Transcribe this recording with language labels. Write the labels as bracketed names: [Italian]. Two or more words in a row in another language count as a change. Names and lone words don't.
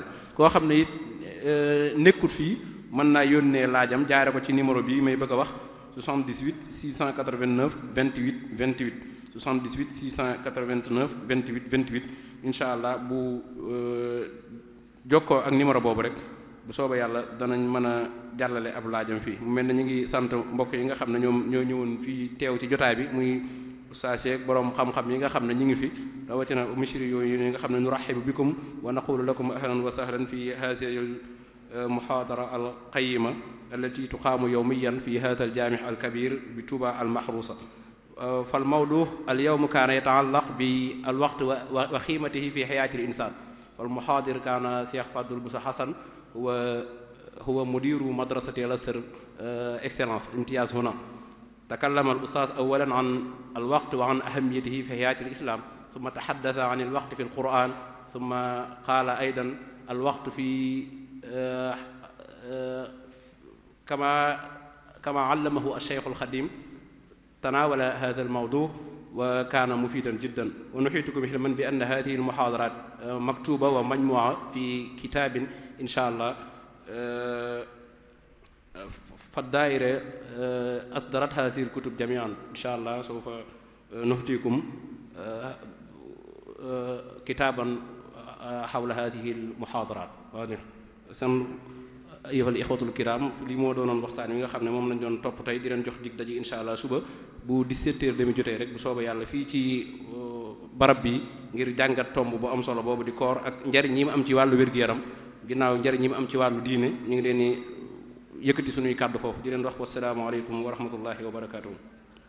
[Wolof] koo xam ne it nekkut fii mën naa yónnee laajam jaare ko ci numéro bi may bëgg a wax 78 689 28 28 78 689 28 28 [Arabic] إن شاء الله [Wolof] bu jokkoo ak numéro boobu rek bu soobee yàlla danañ mën a jàllale ab laajam fii mu mel ne ñu ngi sant mbokk yi nga xam ne ñoom ñoo ñëwoon fii teew ci jotaay bi muy ustaas yeek borom xam-xam yi nga xam ne ñu ngi fi rawatina mishri yooyu yi nga xam ne [Arabic] نرحب بكم ونقول لكم أهلا وسهلا في هذه المحاضرة ال القيمة التي تقام يوميا في هذا الجامع الكبير ب Touba المحروسة فالموضوع اليوم كان يتعلق بالوقت وقيمته في حياة الإنسان فالمحاضر كان Cheikh Fadul Bousso Hassan هو مدير مدرسة الأزهر excellence امتياز هنا تكلم الأستاذ أولا عن الوقت وعن أهميته في حياة الإسلام ثم تحدث عن الوقت في القرآن ثم قال أيضا الوقت في al quran thumma qaala aydan al waqt fi كما علمه الشيخ الخديم تناول هذا الموضوع وكان مفيدا جدا ونحيطكم علما بأن هذه المحاضرات مكتوبة ومجموعة في كتاب إن شاء الله فالدائرة أصدرت هذه الكتب جميعا إن شاء الله سوف نهديكم كتابا حول هذه المحاضرات سن أيها الإخوة الكرام [Wolof] li moo doonoon waxtaan wi nga xam ne moom lañ doon topp tey di leen jox dig daje [Arabic] إن شاء الله [Wolof] suba bu 17h30 jotee rek bu soobee yàlla fii ci barab bi ngir jàngat tomb bu am solo boobu di koor ak njariñ yi mu am ci wàllu wér-gu-yaram ginnaaw njariñ yi mu am ci wàllu diine ñu ngi leen di yëkkati suñuy kàddu foofu di leen wax [Arabic] السلام عليكم ورحمة الله وبركاته